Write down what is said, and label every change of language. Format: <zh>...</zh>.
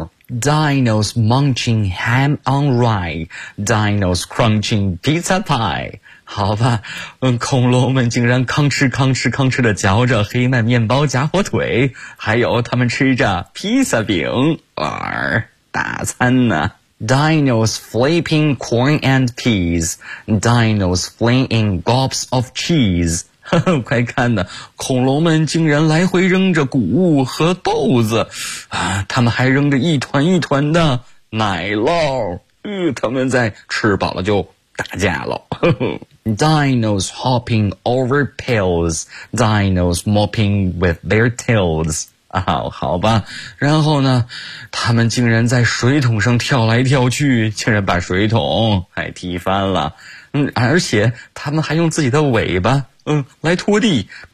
<en>Dino's munching ham on rye, Dino's crunching pizza pie.</en> <zh>好吧，恐龙们竟然吭哧吭哧吭哧地嚼着黑麦面包夹火腿，还有他们吃着披萨饼，大餐呢。</zh> <en>Dino's flipping corn and peas, Dino's flinging gobs of cheese.</en> <zh>快看呢，恐龙们竟然来回扔着谷物和豆子，他们还扔着一团一团的奶酪，他们在吃饱了就打架了。</zh> <en>Dino's hopping over pails, Dino's mopping with their tails.</en> <zh>好吧，然后呢，他们竟然在水桶上跳来跳去，竟然把水桶还踢翻了。而且他们还用自己的尾巴来拖地。</zh>